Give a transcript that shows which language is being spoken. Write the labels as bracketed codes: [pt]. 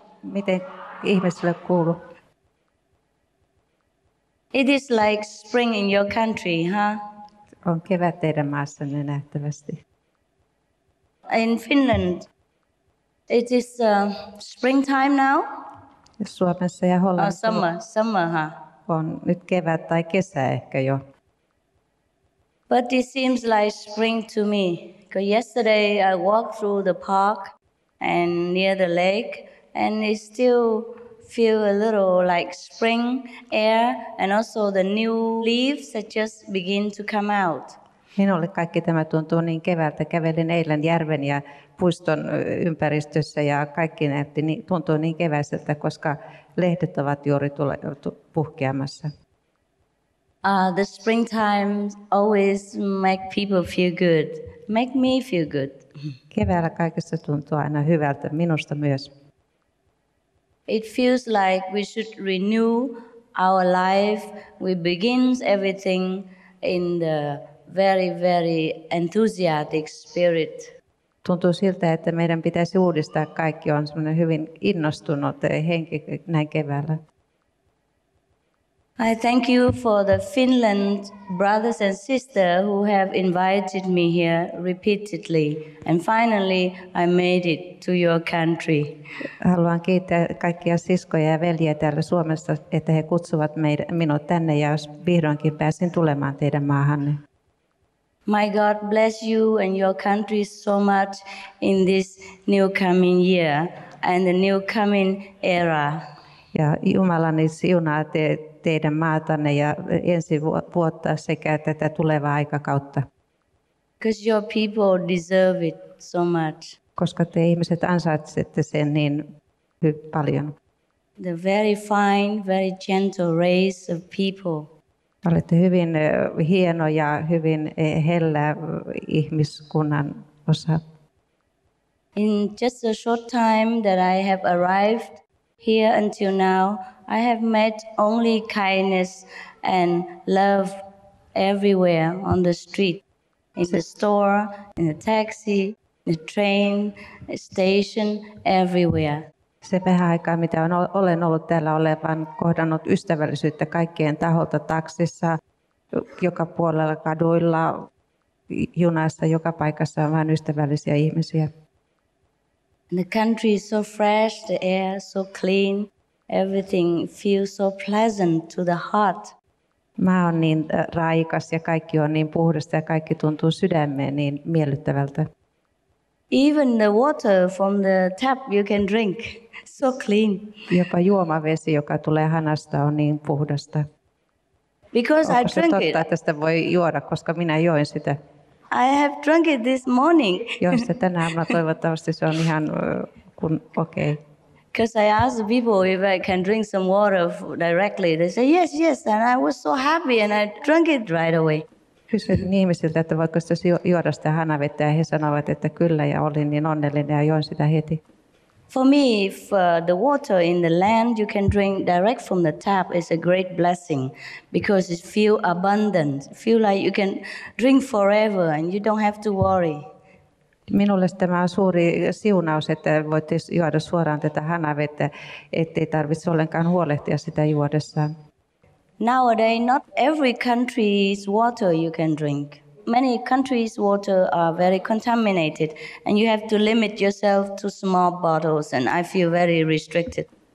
[fi] Miten ihmisille kuuluu? [en] It is like spring in your country, huh? [fi] On kevät teidän maassanne nähtävästi. [en] In Finland, it is springtime now? [fi] Suomessa ja Hollannissa [en] summer, huh? [fi] On nyt kevät tai kesä ehkä jo. [en] But it seems like spring to me. Because yesterday I walked through the park and near the lake, and it still feel a little like spring air, and also the new leaves that just begin to come out. [fi] Minulle kaikki tämä tuntuu niin keväältä. Kävelin eilen järven ja puiston ympäristössä ja kaikki tuntuu niin keväiseltä, koska lehdet ovat juuri puhkeamassa. [en] The springtime always make people feel good, make me feel good. [fi] Keväällä kaikessa tuntuu aina hyvältä, minusta myös. [en] It feels like we should renew our life. We begin everything in the very, very enthusiastic spirit. [fi] Tuntuu siltä, että meidän pitäisi uudistaa kaikki. On semmoinen hyvin innostunut henki näin keväällä. [en] I thank you for the Finland brothers and sisters who have invited me here repeatedly. And finally, I made it to your country. [fi] Haluan kiittää kaikkia siskoja ja veljiä täällä Suomessa, että he kutsuvat minut tänne ja vihdoinkin pääsin tulemaan teidän maahanne. [en] My God bless you and your country so much in this new coming year and the new coming era. [fi] Ja Jumalani siunaa teidän maatanne ja ensi vuotta sekä tätä tulevaa aikakautta. [en] Because your people deserve it so much. [fi] Koska te ihmiset ansaitsette sen niin paljon. [en] The very fine, very gentle race of people. [fi] Olette hyvin hieno ja hyvin hellä ihmiskunnan osa. [en] In just a short time that I have arrived here until now, I have met only kindness and love everywhere on the street, in the store, in the taxi, the train, the station, everywhere. [fi] Se vähän aikaa, mitä olen ollut täällä, olen kohdannut ystävällisyyttä kaikkien taholta taksissa, joka puolella kaduilla, junassa, joka paikassa on vain ystävällisiä ihmisiä. [en] The country is so fresh, the air so clean, everything feels so pleasant to the heart. [fi] Maa on niin raikas ja kaikki on niin puhdasta ja kaikki tuntuu sydämeen niin miellyttävältä. [en] Even the water from the tap you can drink, so clean. [fi] Jopa juomavesi, joka tulee hanasta, on niin puhdasta. [en] Because [fi] Onko [en] I [fi] se [en] drank [fi] totta, [en] it. [fi] että sitä voi juoda, koska minä join sitä? [en] I have drunk it this morning. [fi] Join sitä tänä aamuna, toivottavasti se on ihan okei. [en] Because I asked the people if I can drink some water directly. They say yes, yes, and I was so happy and I drank it right away. [fi] Kysyin ihmisiltä, että voiko sitä juoda sitä hanavettä, ja he sanoivat, että kyllä, ja olin niin onnellinen ja join sitä heti. [en] For me, if the water in the land you can drink direct from the tap is a great blessing because it feels abundant. Feel like you can drink forever and you don't have to worry. [fi] Minulle tämä on suuri siunaus, että voitte juoda suoraan tätä hanavettä, ettei tarvitse ollenkaan huolehtia sitä juodessaan. [en] Nowadays, not every country's water you can drink. Many countries' water are very contaminated and you have to limit yourself to small bottles, and I feel very restricted.